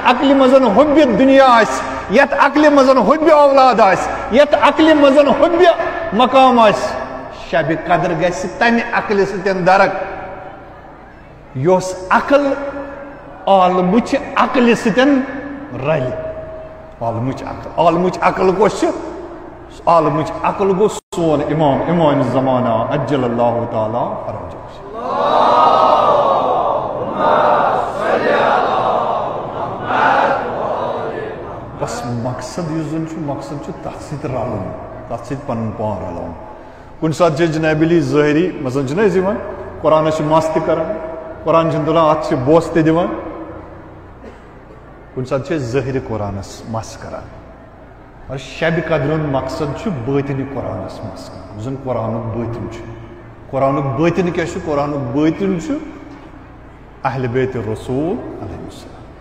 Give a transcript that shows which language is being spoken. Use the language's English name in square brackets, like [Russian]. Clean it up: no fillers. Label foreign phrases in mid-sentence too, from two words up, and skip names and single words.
[Kashmiri] عقلہِ منٛز حُبہِ دُنیا آسہِ یتھ عقلہِ منٛز حُبہِ اولاد آسہِ یتھ عقلہِ منٛز حُبہِ مقام آسہِ شبِ قدر گژھِ تمہِ عقلہِ سۭتۍ درک یۄس عقل عالمٕچ عقلہِ سۭتۍ رلہِ عالمٕچ عقل کۄس چھِ عالمٕچ عقل گوٚو سون امام زمانہ [Arabic] عجل اللہ تعالیٰ فرجہ [Kashmiri] بس مقصد یُس زن چھُ مقصد چھُ تتھ سۭتۍ رلُن تتھ سۭتۍ پنُن پان رلاوُن کُنہِ ساتہٕ چھِ جناب علی ظٲہری مثلاً چھِنہ أسۍ یِوان قرآنس چھِ مس تہِ کران قرآن چھِنہٕ تُلان اتھ چھِ بوس تہِ دِوان کُنہِ ساتہٕ چھِ أسۍ ظٲہرِ قرآنس مس کران مگر شبِ قدرِ ہُنٛد مقصد چھُ بٲطنہِ قرآنس مس کران یُس زن قرآنُک بٲطِن چھُ قرآنُک بٲطِن کیٛاہ چھُ قرآنُک بٲطِن چھُ اہلِ بیتِ رسوٗل [Arabic] علیہ السلام